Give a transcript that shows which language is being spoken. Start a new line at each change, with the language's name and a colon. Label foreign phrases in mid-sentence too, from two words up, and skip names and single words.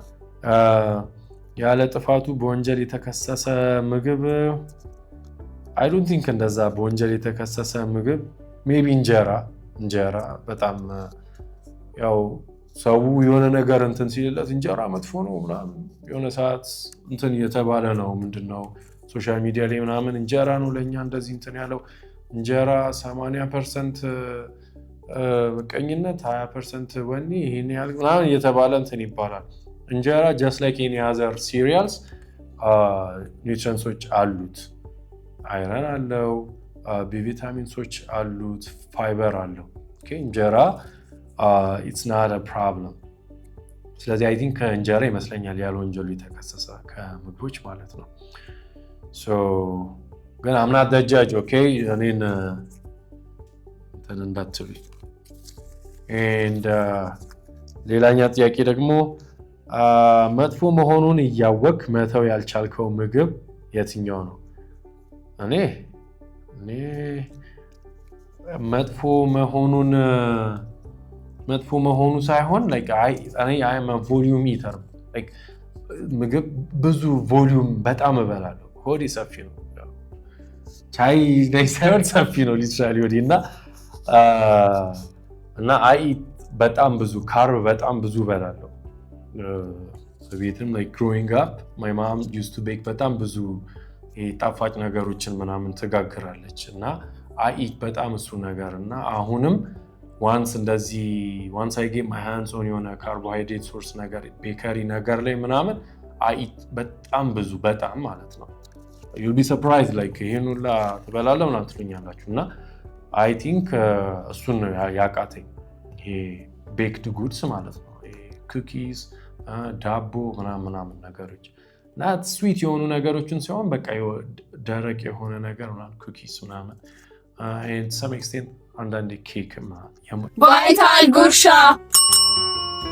Amharic: ያለ ጥፋቱ በወንጀል የተከሰሰ ምግብ
English: I don't think
Amharic: እንደዛ በወንጀል የተከሰሰ ምግብ ሜቢ እንጀራ በጣም ያው ሰው የሆነ ነገር እንትን ሲልለት እንጀራ መጥፎ ነው ምናምን የሆነ ሰዓት እንትን እየተባለ ነው። ምንድነው
English: social media
Amharic: ላይ ምናምን እንጀራ ነው ለኛ እንደዚህ እንትን ያለው እንጀራ 80% ምቀኝነት 20% ወኔ ይሄን ያህል ምናምን እየተባለ እንትን ይባላል። እንጀራ
English: just like any other cereals
Amharic: ኒውትሪየንትሶች አሉት። አይረን አለው፣ ቢቪታሚንሶች አሉት፣ ፋይበር አለው። እንጀራ
English: it's not a problem።
Amharic: ስለዚህ
English: I think
Amharic: ከእንጀራ ይመስለኛል ያለ ወንጀሉ የተከሰሰ ከምግቦች ማለት ነው። ግን
English: I'm not the judge, okay?
Amharic: እኔን እንትን እንዳትሉኝ። and ሌላኛ ጥያቄ ደግሞ መጥፎ መሆኑን እያወቅ መተው ያልቻልከው ምግብ የትኛው ነው? እኔ መጥፎ መሆኑ ሳይሆን እኔ
English: volume eater
Amharic: ምግብ ብዙ ቮሊዩም በጣም እበላለሁ። ሆዴ ሰፊ ነው፣ ቻይ ሳይሆን ሰፊ ነው ሊትራሊ ሆዴ እና በጣም ብዙ ካርብ በጣም ብዙ እበላለሁ። ቤትም
English: growing up my mom used to bake
Amharic: በጣም ብዙ ጣፋጭ ነገሮችን ምናምን ትጋግራለች እና በጣም እሱ ነገር እና አሁንም
English: once I get my hands on
Amharic: የሆነ
English: carbohydrate source
Amharic: ነገር ቤከሪ ነገር ላይ ምናምን በጣም ብዙ በጣም ማለት ነው
English: you'll be surprised
Amharic: ይሄን ሁላ ትበላለህ ምናምን ትሉኛላችሁ እና
English: I think
Amharic: እሱን ነው ያቃተኝ ይሄ
English: baked goods
Amharic: ማለት ነው ኩኪስ ዳቦ ምናምን ነገሮች እና ስዊት የሆኑ ነገሮችን ሲሆን በቃ ደረቅ የሆነ ነገር ምናምን ኩኪስ ምናምን
English: and to some extent
Amharic: አንዳንዴ ኬክ ቫይታል ጉርሻ